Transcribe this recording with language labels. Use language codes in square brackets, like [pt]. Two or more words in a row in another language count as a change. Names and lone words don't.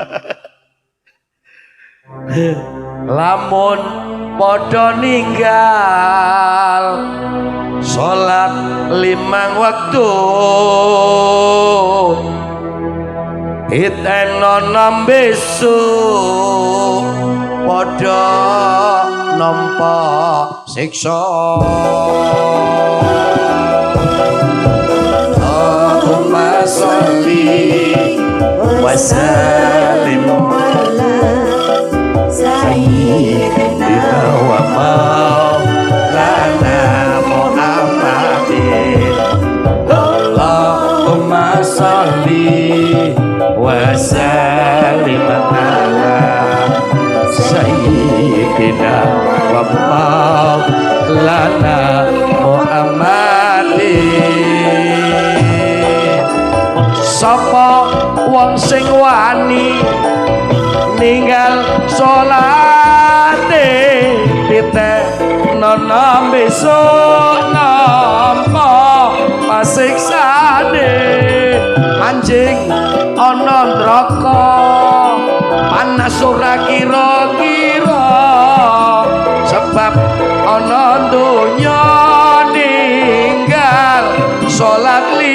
[jv] Lamun padha ninggal salat 5 waktu itenana besok padha nampa siksa. [ar] اللهم صل وسلم على سيدنا ومولانا محمد. اللهم صل وسلم على سيدنا ومولانا محمد. [jv] Sapa wong sing wani ninggal salate diteknono besok nampa pasiksane anjing ana neraka panas ora kira-kira sebab ana donya ninggal salat